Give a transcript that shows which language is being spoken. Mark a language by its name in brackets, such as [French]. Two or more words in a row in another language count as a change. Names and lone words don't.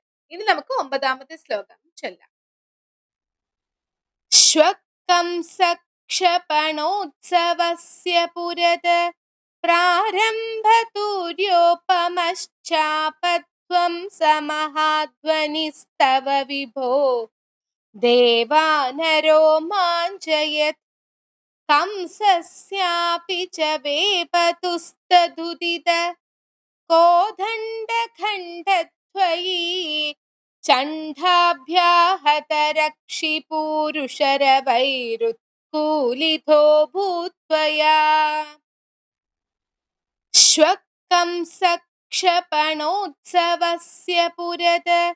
[Malayalam] ഇനി നമുക്ക് 9ാമത്തെ ശ്ലോകം ചൊല്ലാം. [Sanskrit] ശ്വകംസക്ഷപണോത്സവസ്യ പുരത് പ്രാരംഭതൂര്യോപമശ്ചാപത്വം സമഹാധ്വനിസ്തവ വിഭോ ദേവാനരോ മാഞ്ചയത് कंसस्यापि च वेपतुस्तदुदित कोदण्डखण्डत्वयि चण्डाभ्याहतरक्षिपूरुषरवैरुत्कूलितो भूत्वया श्वकंसक्षपणोत्सवस्य पुरत